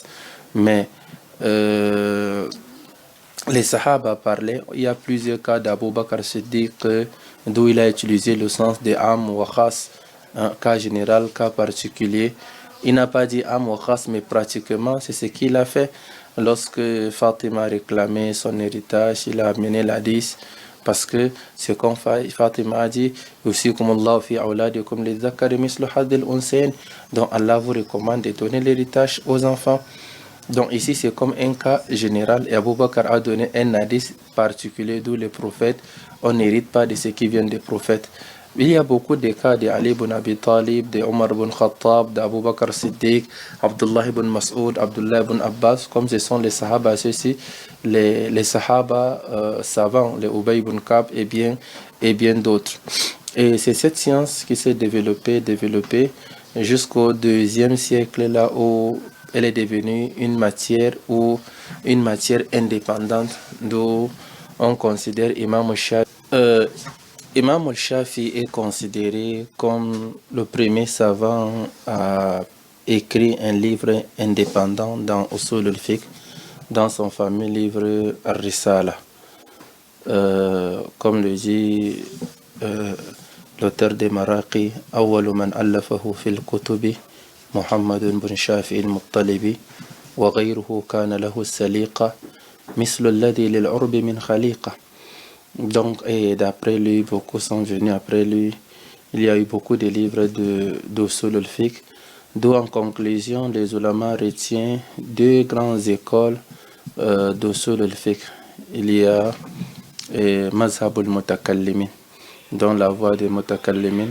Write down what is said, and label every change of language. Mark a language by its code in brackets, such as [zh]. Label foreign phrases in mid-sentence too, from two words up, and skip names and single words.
[fr] Mais les Sahaba parlaient, il y a plusieurs cas d'Abu Bakr Siddiq, d'où il a utilisé le sens de [ar] عام وخاص, [fr] cas général, cas particulier. Il n'a pas dit [ar] عام وخاص, [fr] mais pratiquement c'est ce qu'il a fait. Lorsque Fatima réclamait son héritage, il a amené l'hadith parce que c'est comme Fatima a dit aussi comme [ar] الله في أولادكم للذكر مثل حظ الأنثيين, [fr] donc Allah vous recommande de donner l'héritage aux enfants. Donc ici c'est comme un cas général et Abu Bakr a donné un hadith particulier d'où les prophètes on n'hérite pas de ce qui vient des prophètes. Il y a beaucoup de cas de Ali ibn Abi Talib, de Omar ibn Khattab, d'Abu Bakr Siddiq, Abdullah ibn Mas'ud, Abdullah ibn Abbas, comme ce sont les Sahaba, ceux-ci, les Sahaba savants, les Ubay ibn Ka'b et bien d'autres. Et c'est cette science qui s'est développée jusqu'au deuxième siècle, là où elle est devenue une matière indépendante, d'où on considère Imam Shafi. Imam al-Shafi est considéré comme le premier savant à écrire un livre indépendant dans [ar] أصول الفقه, [fr] dans son fameux livre Ar-Risala. Comme le dit l'auteur des Maraqi, [ar] أول من ألفه في الكتب محمد بن شافعي المطلبي وغيره كان له السليقة مثل الذي للعرب من خليقة. [fr] Donc, et d'après lui, beaucoup sont venus après lui. Il y a eu beaucoup de livres d' [ar] أصول الفقه, [fr] d'où en conclusion, les ulama retiennent deux grandes écoles d' [ar] أصول الفقه. [fr] Il y a [ar] مذهب المتكلمين, [fr] dont la voie des Mutakallimin.